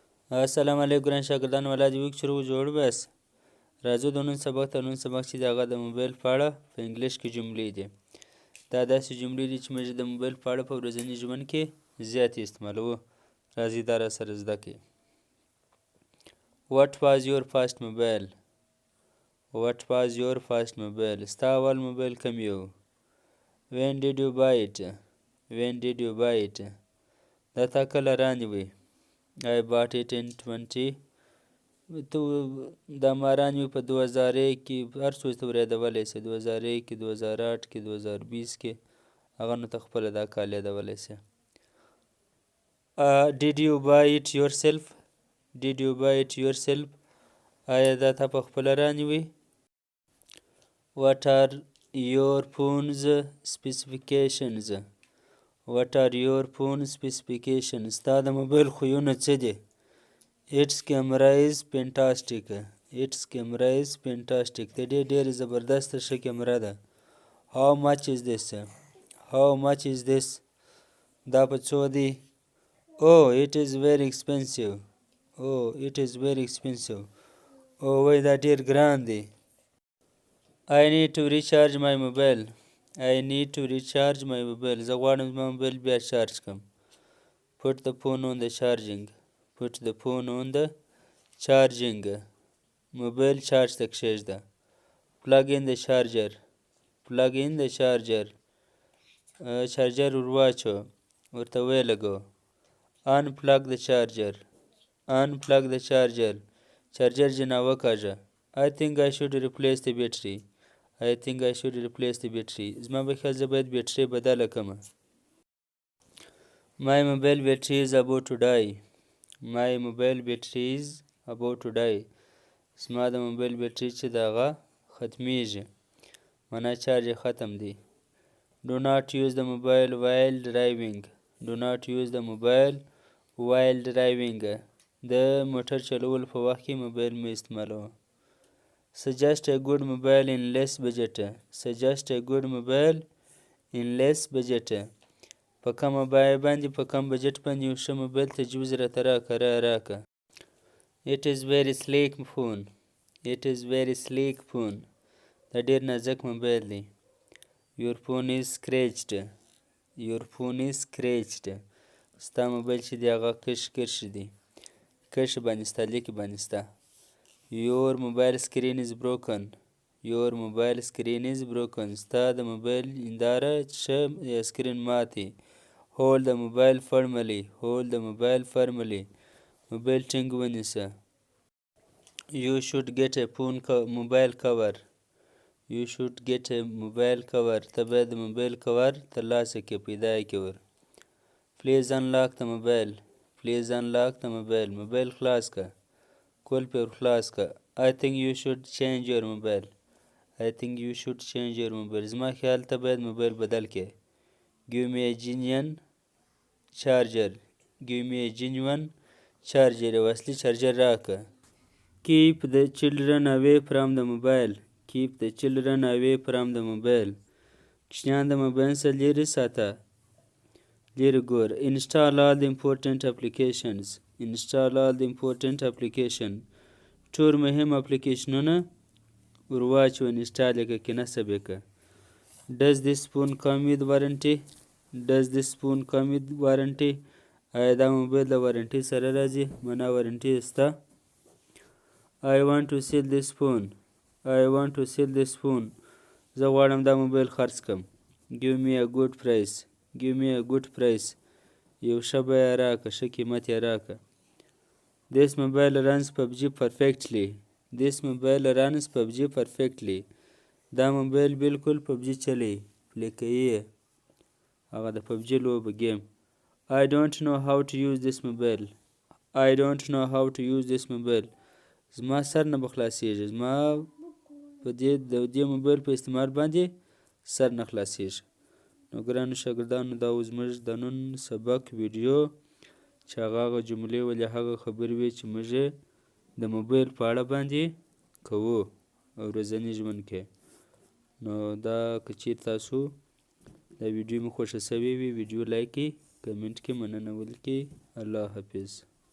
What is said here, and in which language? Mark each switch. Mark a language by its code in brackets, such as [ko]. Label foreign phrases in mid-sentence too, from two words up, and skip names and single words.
[ps] السلام علیکم ګران شاګردان ولادي وک شروع جوړ بس راځو د نن سبق چې دغه د موبایل په اړه په انګلیش کې جملې دي دا داسې جملې دي چې موږ د موبایل په اړه په ورځني ژوند کې زیات استعمالوو راځئ دا راسره زده کړئ [en] What was your first mobile? What was your first mobile? [ps] ستا اول موبایل کوم یو [en] When did you buy it? When did you buy it? [ps] دا تا کله رانیوی [en] I bought it in 20 [ps] دا ما رانیوی په 2001 کې هر څه ته ورېدولی سې 2001 کې 2008 کې 2020 کې هغه نو ته خپله دا کال یادولی سې [en] Did you buy it yourself? Did you buy it yourself? [ps] آیا دا تا په خپله رانیوی [en] What are your phone's specifications? What are your phone specifications? [ps] ستا د موبایل خویونه څه دي [en] Its camera is fantastic. Its camera is fantastic. [ps] د دې ډېرې زبردسته ښه کیمره ده [en] How much is this? How much is this? [ps] دا په څو دی [en] Oh, it is very expensive. Oh, it is very expensive. [ps] Oh, وای دا ډېر ګران دی [en] I need to recharge my mobile. I need to recharge my mobile. [ps] زه غواړم زما موبایل بیا چارج کړم [en] Put the phone on the charging. Put the phone on the charging. [ps] موبایل چارج ته کښېږده [en] Plug in the charger. Plug in the charger. [ps] چارجر ور واچوه ورته ویې لګوه [en] Unplug the charger. Unplug the charger. [ps] چارجر جنا وکاږه [en] I think I should replace the battery. I think I should replace the battery. [ps] زما په خیال زه باید بیټرۍ بدله کړمه [en] My mobile battery is about to die. My mobile battery is about to die. [ps] زما د موبایل بیټرۍ چې د هغه ختمیږي معنا چارج یې ختم دی [en] Do not use the mobile while driving. Do not use the mobile while driving. [ps] د موټر چلولو په وخت کې موبایل مه استعمالوه [en] Suggest a good mobile in less budget. Suggest a good mobile in less budget. [ps] په کمه بیه باندې په کم بجټ باندې یو ښه موبایل تجویز راته راکړه [en] It is very sleek phone. It is very sleek phone. [ps] دا ډېر نازک موبایل دی [en] Your phone is scratched. Your phone is scratched. [ps] ستا موبایل چې دی هغه کرښې دی کرښې باندې ستا لیکې باندې ستا [en] Your mobile screen is broken. Your mobile screen is broken. [ps] ستا د موبایل هنداره ښه سکرین ماتې [en] Hold the mobile firmly. Hold the mobile firmly. [ps] موبایل ټینګ ونیسه [en] You should get a mobile cover. You should get a mobile cover. [ps] ته باید د موبایل کور ترلاسه کړې پیدا یې کړې ور [en] Please unlock the mobile. Please unlock the mobile. [ps] موبایل خلاص که کول پې ور خلاص که [en] I think you should change your mobile. I think you should change your mobile. [ps] زما خیال ته باید موبایل بدل کړې [en] Give me a genuine charger. Give me a genuine charger. [ps] یو اصلي چارجر راکړه [en] Keep the children away from the mobile. Keep the children away from the mobile. [ps] کوچنیان د موبایل څخه لرې ساته لرې ګور [en] Install all the important applications. Install all the important application. [ps] ټول مهم اپلیکیشنونه ور واچوه انسټال یې کړه کې نصب یې کړه [en] Does this phone come with warranty? Does this phone come with warranty? [ps] آیا دا موبایل د وارنټۍ سره راځي معنا وارنټۍ شته [en] I want to sell this phone. I want to sell this phone. [ps] زه غواړم دا موبایل خرڅ کړم [en] Give me a good price. Give me a good price. [ps] یو ښه بیه راکړه ښه قیمت یې راکړه [en] This mobile runs PUBG perfectly. This mobile runs PUBG perfectly. [ps] دا موبایل بالکل PUBG چلی پلی کوي هغه د PUBG لوبه گیم [en] I don't know how to use this mobile. I don't know how to use this mobile. [ps] زما سر نه به خلاصیږي زما په د دې موبایل په استعمال باندې سر نه خلاصیږي نو ګرانو شاګردانو دا و زموږ د نن سبق ویډیو چې هغه جملې ولې هغه خبرې وې چې موږ د موبایل په اړه باندې کوو او ورځني ژوند کې نو دا که چیرې تاسو دا ویډیو مو خوښه سوې وي ویډیو لایک کړئ کمنټ کې مننه ولیکئ الله حافظ